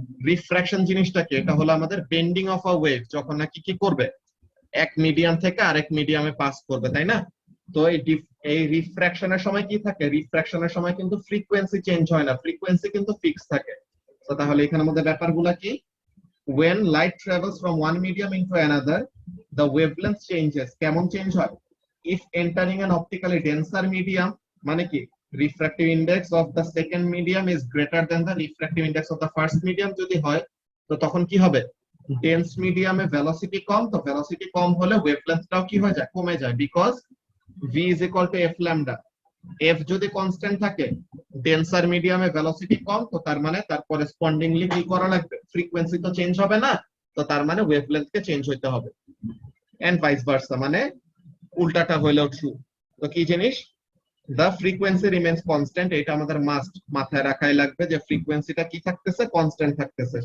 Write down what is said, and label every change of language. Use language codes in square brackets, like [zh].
[bn] Refraction জিনিসটা কি? এটা হলো আমাদের বেন্ডিং অফ আ ওয়েভ, যখন নাকি কি করবে, এক মিডিয়াম থেকে আরেক মিডিয়ামে পাস করবে, তাই না? তো এই রিফ্র্যাকশনের সময় কি থাকে, রিফ্র্যাকশনের সময় কিন্তু ফ্রিকোয়েন্সি চেঞ্জ হয় না, ফ্রিকোয়েন্সি কিন্তু ফিক্স থাকে। তো তাহলে এখানের মধ্যে ব্যাপারগুলো কি, [en] when light travels from one medium into another the wavelength changes, [bn] কেমন চেঞ্জ হয়? [en] if entering an optically denser medium, [bn] মানে কি [en] refractive index of the second medium is greater than the refractive index of the first medium [bn] যদি হয়, তো তখন কি হবে, ডেন্স মিডিয়ামে ভেলোসিটি কম, তো ভেলোসিটি কম হলে ওয়েভলেন্থটাও কি হয়ে যায়, কমে যায়, because [en] v is equal to f lambda। [bn] f যদি কনস্ট্যান্ট থাকে, ডেন্সার মিডিয়ামে ভেলোসিটি কম, তো তার মানে তার করেসপন্ডিংলি কি করা লাগবে, ফ্রিকোয়েন্সি তো চেঞ্জ হবে না, তো তার মানে ওয়েভলেন্থ কে চেঞ্জ হইতে হবে, এন্ড ভাইস ভার্সা, মানে উল্টাটা হইলেও ট্রু। তো কি জিনিস, [en] the frequency remains constant, [bn] এটা আমাদের মাস্ট মাথায় রাখাই লাগবে যে ফ্রিকোয়েন্সিটা কি থাকতেছে, কনস্ট্যান্ট থাকতেছে।